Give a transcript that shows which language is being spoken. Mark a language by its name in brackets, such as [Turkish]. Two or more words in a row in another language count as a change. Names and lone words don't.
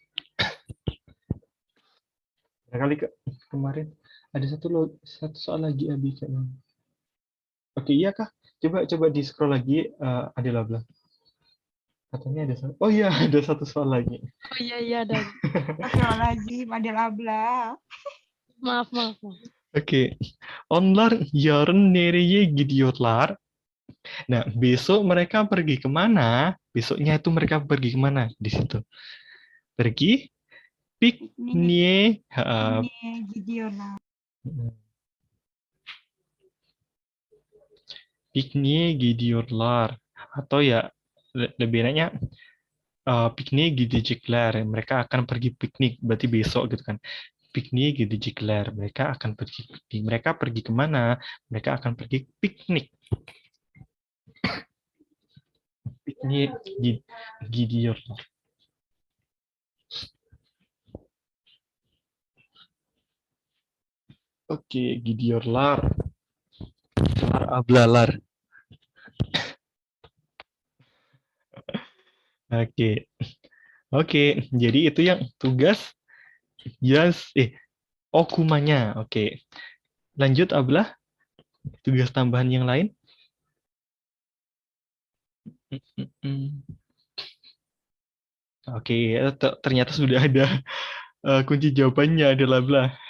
[Indonesian] Barangkali kemarin ada satu soal lagi Abi kayaknya. Oke, iya kah? Coba di scroll lagi ada labla. Katanya ada satu. Oh iya, ada satu soal lagi. Oh iya ada. Astagfirullahaladzim, Adil Abla. Maaf. Oke. [Turkish] Onlar yarın nereye gidiyorlar? [Indonesian] Nah, besok mereka pergi kemana? Besoknya itu mereka pergi kemana? Di situ. Pergi piknik. Ini gidiyorlar. [Turkish] Piknik gidiyorlar. [Indonesian] Atau ya lebih enaknya [Turkish] piknik gidecekler. [Indonesian] Mereka akan pergi piknik. Berarti besok gitu kan. [Turkish] Piknik gidecekler. [Indonesian] Mereka akan pergi piknik. Mereka pergi kemana? Mereka akan pergi piknik. [Turkish] Piknik gidiyorlar. [Indonesian] Oke, gidiyorlar. [Turkish] Lar ablalar. [Indonesian] Oke. Oke, jadi itu yang tugas okumanya. Oke. Lanjut Ablah, tugas tambahan yang lain. Oke, ternyata sudah ada kunci jawabannya adalah Ablah.